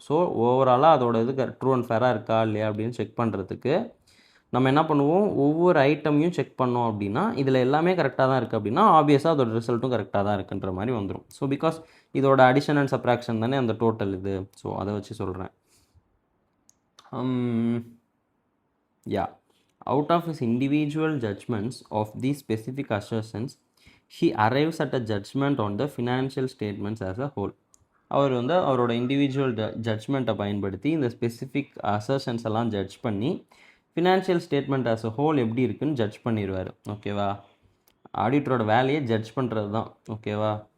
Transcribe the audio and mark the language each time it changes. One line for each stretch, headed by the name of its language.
Tamil: So ஓவராலாக அதோட இது ட்ரூ அண்ட் ஃபேராக இருக்கா இல்லையா அப்படின்னு செக் பண்ணுறதுக்கு நம்ம என்ன பண்ணுவோம், ஒவ்வொரு ஐட்டமையும் செக் பண்ணோம் அப்படின்னா இதில் எல்லாமே கரெக்டாக தான் இருக்குது அப்படின்னா ஆப்வியஸாக அதோட ரிசல்ட்டும் கரெக்டாக தான் இருக்குன்ற மாதிரி வந்துடும். ஸோ பிகாஸ் இதோட அடிஷன் அண்ட் சப்ராக்ஷன் தானே அந்த டோட்டல் இது. ஸோ அதை வச்சு சொல்கிறேன்.
English: Yeah, out of his individual judgments of these specific assertions, he arrives at a judgment on the financial statements as a whole.
Tamil: அவர் வந்து அவரோட இண்டிவிஜுவல் ஜட்ஜ்மெண்ட்டை பயன்படுத்தி இந்த ஸ்பெசிஃபிக் அசர்ஷன்ஸ் எல்லாம் ஜட்ஜ் பண்ணி financial statement as a whole எப்படி இருக்குன்னு judge பண்ணிடுவார், ஓகேவா. ஆடிட்டரோட வேலையை ஜட்ஜ் பண்ணுறது தான், ஓகேவா.